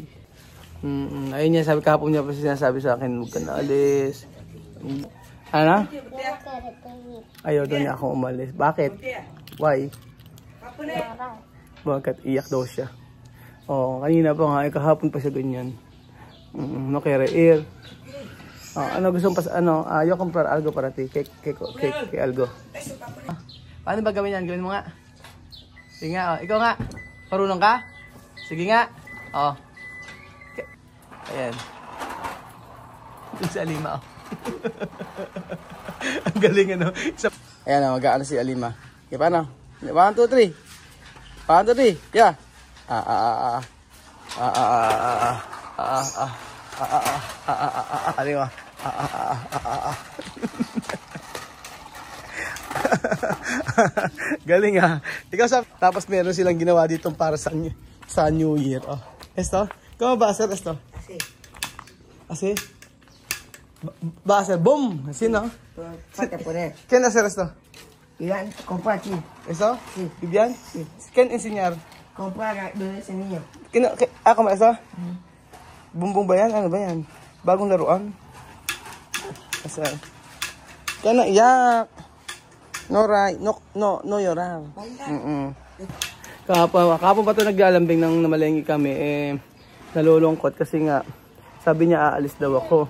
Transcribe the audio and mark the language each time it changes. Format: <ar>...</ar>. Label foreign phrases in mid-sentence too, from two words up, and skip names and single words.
<tl>Ayun niya, sabi kahapon niya pa sinasabi sa akin, huwag ka na alis. Ano? Ayaw daw niya akong umalis. Bakit? Why? Bakit? Iyak daw siya. Kanina pa nga, kahapon pa siya ganyan.</tl> <es>No quiere ir.</es> <tl>Ano gusto mo pa</tl> <es>yo comprar algo para ti. Que algo.</es> <tl>Paano ba gawin yan? Gawin mo nga. Sige nga, ikaw nga. Marunong ka? Sige nga. Ayan. Ito si Alima. Ang galing ano. Ayan, mag-aano si Alima. Okay, paano? 1, 2, 3. 1, 2, 3. Yeah. Kaliwa. Galing ah. Ikaw tapos meron silang ginawa dito para sa New Year.</tl> <es>Oh. Esto? ¿Cómo va a ser esto? Así. Va a ser boom. Así, ¿no? Falta poner. ¿Quién hacer esto? Iván, compra aquí. ¿Esto? Sí. ¿Vivian? Sí. ¿Quién enseñar? Compra de ese niño. Como esto?</es> <tl>Boom boom ba yan? Ano ba yan? Bagong laruan? Kasi, kaya na iyak.</tl> <es>No llorar.</es> <tl>Kahapon pa ito naglalambing nang namalenggi kami. Nalulungkot kasi nga, sabi niya aalis daw ako.</tl>